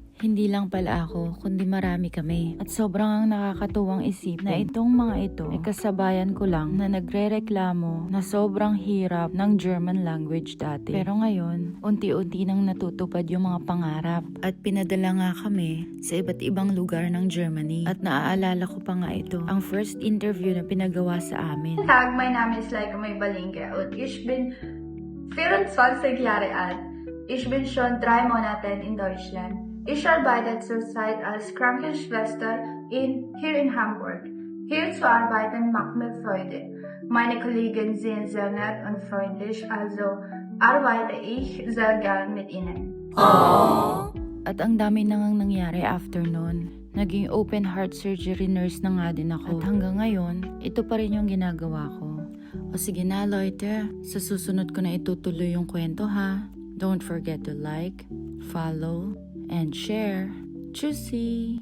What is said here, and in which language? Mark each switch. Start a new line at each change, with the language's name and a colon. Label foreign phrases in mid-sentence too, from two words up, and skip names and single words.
Filipino: Hindi lang pala ako, kundi marami kami. At sobrang ang nakakatuwang isipin na itong mga ito ay kasabayan ko lang na nagre-reklamo na sobrang hirap ng
English: German language
Filipino: dati. Pero ngayon, unti-unti nang natutupad yung mga pangarap. At pinadala nga kami sa iba't ibang lugar ng Germany. At naaalala ko pa nga ito, ang
English: first interview
Filipino: na pinagawa sa amin.
German: Tag, mein Name ist Laika Maybalinke und ich bin 24 Jahre alt. Ich bin schon 3 Monate in Deutschland. Ich arbeite zurzeit als Krankenschwester hier in Hamburg. Hier zu arbeiten macht mir Freude. Meine Kollegen sind sehr nett und freundlich, also arbeite ich sehr gern mit ihnen. Aww.
Filipino: At ang dami nang nangyari after nun. Naging
English: open heart surgery nurse
Filipino: na nga din ako. At hanggang ngayon, ito pa rin yung ginagawa ko. O sige na Leute, sa susunod ko na itutuloy yung kwento ha.
English: Don't forget to like, follow, and share.
German: Tschüssi!